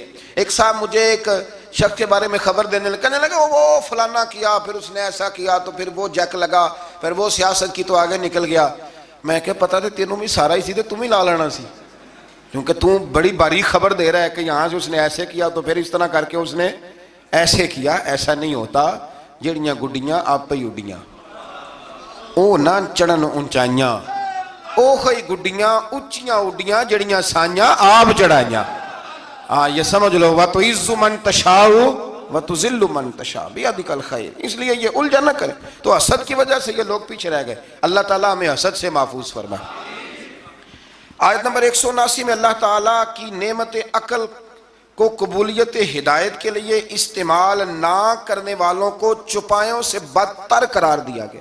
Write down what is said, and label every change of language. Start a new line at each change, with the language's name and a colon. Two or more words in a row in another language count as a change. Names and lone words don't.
Urdu: ایک صاحب مجھے ایک شخص کے بارے میں خبر دینے لگا، کہنے لگا وہ فلانا کیا، پھر اس نے ایسا کیا، تو پھر وہ جیک لگا، پھر وہ سیاست کی، تو آگے نکل گیا۔ میں کہ
Punjabi: پتا تھے تینوں بھی سارا ہی سی تھے،
Urdu: تم ہی لا لینا سی، کیونکہ تم بڑی باریک خبر دے رہا ہے کہ یہاں سے اس نے ایسے کیا تو پھر اس طرح کر کے اس نے ایسے کیا۔
Punjabi: ایسا نہیں ہوتا، جڑیاں گڈیاں آپ ہی اڈیاں، او نہ چڑھن اونچائیاں، او خی گڈیاں اچیاں اڈیاں جڑیاں سائیاں آپ چڑھائیاں۔
Urdu: یہ سمجھ لو،
Arabic: وَتُعِزُّ مَن تَشَاءُ وَتُذِلُّ مَن تَشَاءُ بِيَدِكَ الْخَيْرُ۔
Urdu: اس لیے یہ الجھن نہ کرے۔ تو حسد کی وجہ سے یہ لوگ پیچھے رہ گئے، اللہ تعالیٰ ہمیں حسد سے محفوظ فرمائے۔ آیت نمبر 179 میں اللہ تعالیٰ کی نعمت عقل کو قبولیت ہدایت کے لیے استعمال نہ کرنے والوں کو چپایوں سے بدتر قرار دیا گیا۔